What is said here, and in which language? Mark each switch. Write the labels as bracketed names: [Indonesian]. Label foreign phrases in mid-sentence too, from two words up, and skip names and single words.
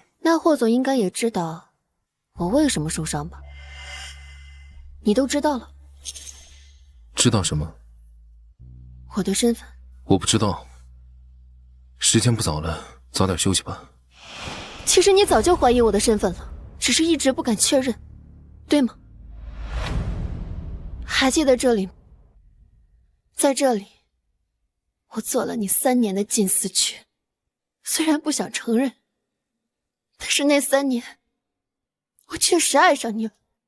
[Chinese] 那霍總應該也知道我為什麼受傷吧？你都知道了。知道什麼？我的身份。我不知道。時間不早了，早點休息吧。其實你早就懷疑我的身份了，只是一直不敢確認，對嗎？還記得這裡？在這裡，我做了你3年的禁私缺，雖然不想承認，但是那3年，我確實愛上你了。